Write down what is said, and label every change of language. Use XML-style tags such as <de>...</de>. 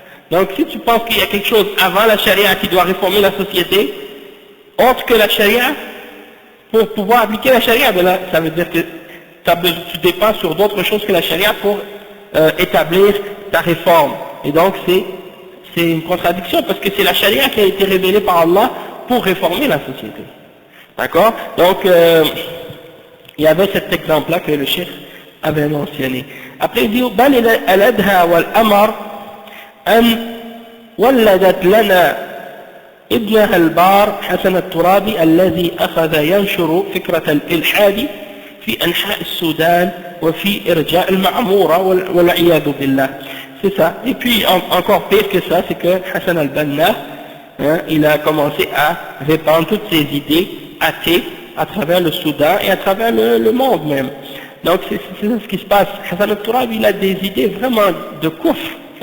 <fr>Donc si tu penses qu'il y a quelque chose avant la charia qui doit réformer la société, autre que la charia, pour pouvoir appliquer la charia, ben là, ça veut dire que tu dépends sur d'autres choses que la charia pour établir ta réforme. Et donc c'est une contradiction, parce que c'est la charia qui a été révélée par Allah pour réformer la société. D'accord? Donc il y avait cet exemple-là que le cheikh avait mentionné. Après il dit</fr> <ar>بل الأدهى والأمر أن ولدت لنا ابنها البار حسن الترابي الذي أخذ ينشر فكرة الإلحاد في أنحاء السودان وفي إرجاء المعمورة والعياذ بالله.</ar> <fr>C'est ça. Et puis encore pire que ça, c'est que Hassan al-Banna, il a commencé à répandre toutes ses idées athées à travers le Soudan et à travers le monde même. Donc c'est ce qui se passe. Hassan al-Turabi, il a des idées vraiment de kufr.</fr>